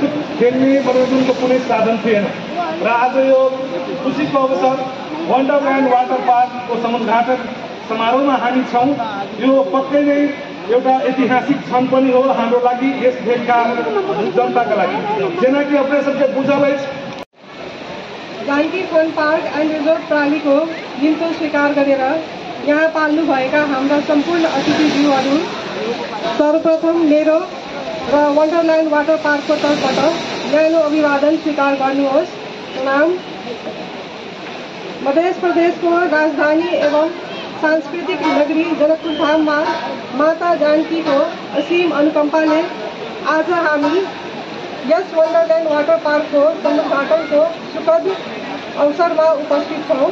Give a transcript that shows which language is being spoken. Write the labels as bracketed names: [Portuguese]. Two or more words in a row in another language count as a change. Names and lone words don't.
[Nepali] खेल्ने मनोरञ्जनको कुनै साधन थिएन र आज यो खुसीको अवसर वन्डरल्यान्ड वाटर पार्कको समुद्घाटन समारोहमा हामी छौँ। यो पक्कै नै एउटा ऐतिहासिक क्षण पनि हो हाम्रो लागि, यस देशका जनताका लागि। [Maithili] जेना कि अपने सबके बुझल अछि, [Nepali] जानकी फन पार्क एन्ड रिजोर्ट प्रालीको निम्तो स्वीकार गरेर यहाँ पाल्नुभएका हाम्रा सम्पूर्ण अतिथिज्यूहरू, सर्वप्रथम मेरो र वन्डरल्यान्ड वाटर पार्कको तर्फबाट न्यानो अभिवादन स्वीकार गर्नुहोस्। नाम मध्य प्रदेशको राजधानी एवं सांस्कृतिक नगरी जनकपुर धाममा माता जानकीको असीम अनुकम्पाले आज हामी यस वन्डरल्यान्ड वाटर पार्कको समुद्घाटनको सुखद अवसरमा उपस्थित छौँ।